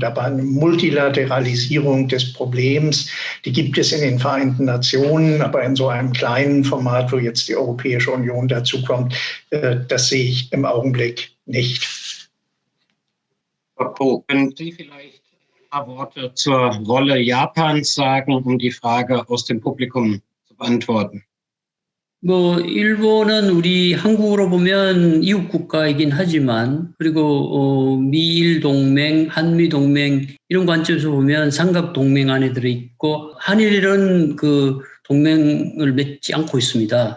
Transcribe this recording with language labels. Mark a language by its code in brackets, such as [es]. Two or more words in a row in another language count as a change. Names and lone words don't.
[de] Aber eine Multilateralisierung des Problems, die gibt es in den Vereinten Nationen, aber in so einem kleinen Format, wo jetzt die Europäische Union dazukommt, das sehe ich im Augenblick nicht. Frau Ko, können Sie vielleicht ein paar Worte zur Rolle Japans sagen, um die Frage aus dem Publikum zu beantworten? [ko] 일본은 우리 한국으로 보면 이웃 국가이긴 하지만 그리고 미일 동맹, 한미 동맹 이런 관점에서 보면 삼각 동맹 안에 들어있고 한일은 그 동맹을 맺지 않고 있습니다.